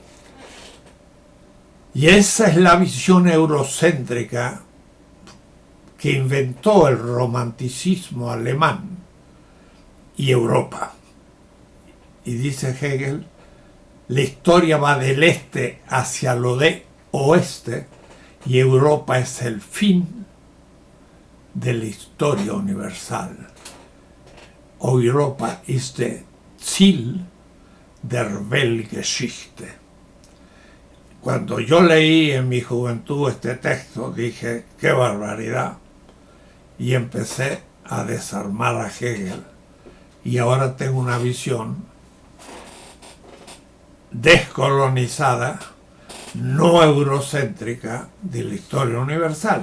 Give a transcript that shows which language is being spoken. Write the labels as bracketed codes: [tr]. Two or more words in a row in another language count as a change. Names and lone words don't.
[es] Y esa es la visión eurocéntrica que inventó el romanticismo alemán y Europa. Y dice Hegel, la historia va del este hacia lo de oeste y Europa es el fin de la historia universal. [de] Europa ist der Ziel der Weltgeschichte. [es] Cuando yo leí en mi juventud este texto, dije, qué barbaridad, y empecé a desarmar a Hegel. Y ahora tengo una visión descolonizada, no eurocéntrica, de la historia universal.